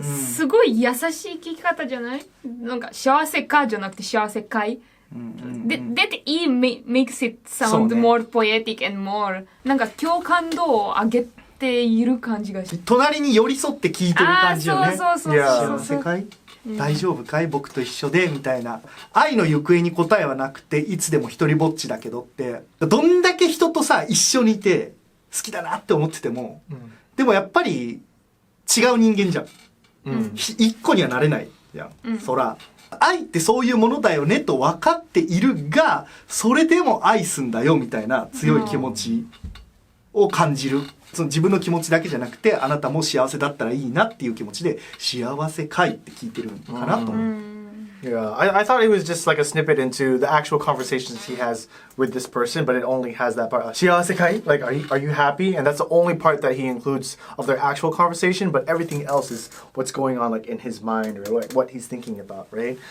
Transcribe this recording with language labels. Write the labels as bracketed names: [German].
[Japanese] すごい優しい聞き方じゃない？なんか幸せかじゃなくて幸せかい [English] That E makes it sound more poetic and more なんか共感度を上げている感じがして [Japanese] 隣に寄り添って聞いてる感じよね。そう幸せかい、大丈夫かい僕と一緒でみたいな。愛の行方に答えはなくていつでも一人ぼっちだけどって、どんだけ人とさ一緒にいて好きだなって思ってても、でもやっぱり違う人間じゃん、一個にはなれないじゃん、そら愛ってそういうものだよねと分かっているが、それでも愛すんだよみたいな強い気持ちを感じる。その自分の気持ちだけじゃなくて、あなたも幸せだったらいいなっていう気持ちで幸せかいって聞いてるかなと思う。 [English] Yeah, I thought it was just like a snippet into the actual conversations he has with this person, but it only has that part. 幸せかい? Like, are you happy? And that's the only part that he includes of their actual conversation, but everything else is what's going on like in his mind or like what he's thinking about, right?